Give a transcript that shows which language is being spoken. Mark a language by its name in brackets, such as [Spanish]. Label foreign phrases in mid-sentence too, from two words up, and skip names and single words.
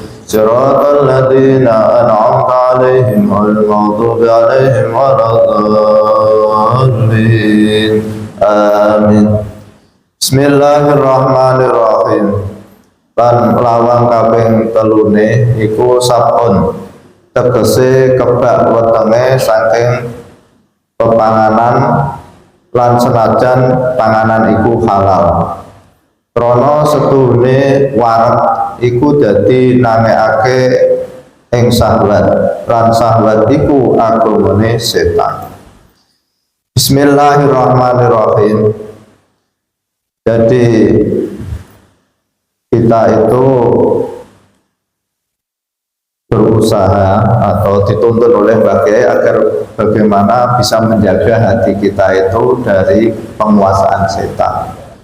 [Arabic] صراط الذين أنعمت عليهم غير المغضوب عليهم ولا الضالين. Amin. بسم الله الرحمن الرحيم. [Javanese] Lan lawang kaping telune iku sabun, tegese kebak wetenge saking pepanganan lan senajan panganan iku halal. Krana sedune wareg iku dadi nangekake ing syahwat, lan syahwat iku agamane setan. [Arabic] بسم الله الرحمن الرحيم. [Indonesian] Jadi kita itu berusaha atau dituntun oleh bagai agar bagaimana bisa menjaga hati kita itu dari penguasaan setan.